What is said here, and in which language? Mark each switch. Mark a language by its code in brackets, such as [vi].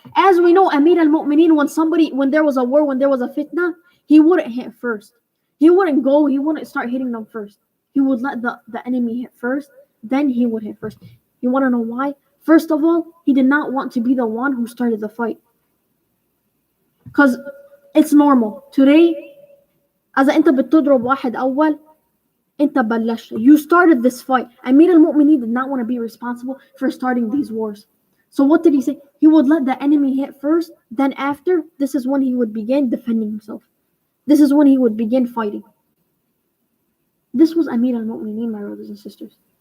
[en] As we know, Amir al-Mu'mineen, when there was a war, when there was a fitna, he wouldn't hit first. He wouldn't start hitting them first. He would let the enemy hit first, then he would hit first. You want to know why? First of all, he did not want to be the one who started the fight. Because it's normal. Today, [ar] إذا أنت بتضرب واحد أول, أنت بلشت. [en] You started this fight. Amir al-Mu'mineen did not want to be responsible for starting these wars. So what did he say? He would let the enemy hit first, then after, this is when he would begin defending himself. This is when he would begin fighting. This was Amir al-Mu'mineen, my brothers and sisters.